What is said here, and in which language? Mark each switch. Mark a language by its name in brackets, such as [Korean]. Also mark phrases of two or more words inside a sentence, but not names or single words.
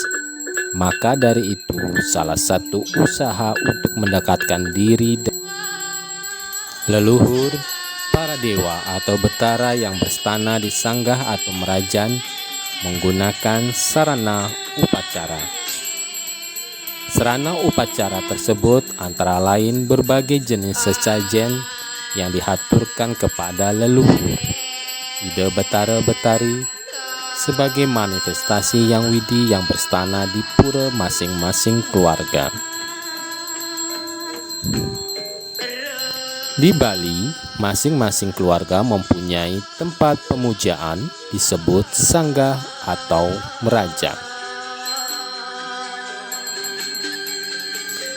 [Indonesian] Maka dari itu salah satu usaha untuk mendekatkan diri leluhur, para dewa atau betara yang berstana di Sanggah atau Merajan menggunakan sarana upacara. Sarana upacara tersebut antara lain berbagai jenis sesajen yang dihaturkan kepada leluhur, ide betara-betari, sebagai manifestasi Yang Widi yang berstana di pura masing-masing keluarga. Di Bali, masing-masing keluarga mempunyai tempat pemujaan disebut Sangga atau Merajan.